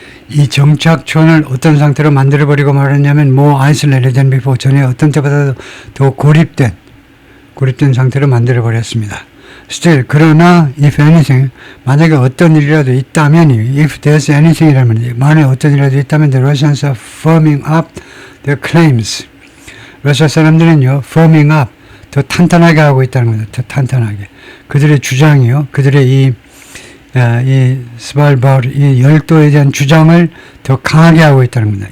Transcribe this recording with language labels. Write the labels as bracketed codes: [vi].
[ko] 이 정착촌을 어떤 상태로 만들어버리고 말았냐면 [en] more isolated than before, [ko] 전에 어떤 때보다 더 고립된 상태로 만들어버렸습니다. [en] Still, [ko] 그러나 [en] if anything, [ko] 만약에 어떤 일이라도 있다면 [en] if there's anything이라면 만약에 어떤 일이라도 있다면 the Russians are firming up their claims. [ko] 러시아 사람들은요, firming up, 더 탄탄하게 하고 있다는 겁니다. 더 탄탄하게. 그들의 주장이요, 그들의 이 스발바르, 이 열도에 대한 주장을 더 강하게 하고 있다는 겁니다.